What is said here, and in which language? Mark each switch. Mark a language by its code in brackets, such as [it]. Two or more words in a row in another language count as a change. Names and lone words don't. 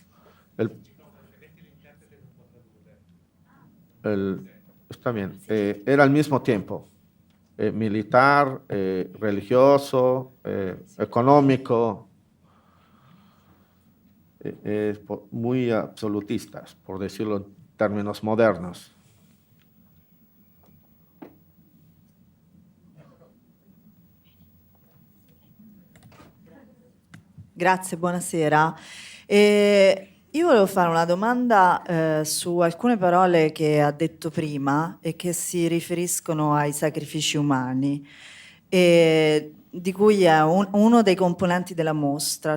[es] Está bien. Era al mismo tiempo. Militar, religioso, económico, muy absolutistas, por decirlo en términos modernos. [it] Grazie, buonasera. Io volevo fare una domanda su alcune parole che ha detto prima e che si riferiscono ai sacrifici umani, di cui è uno dei componenti della mostra.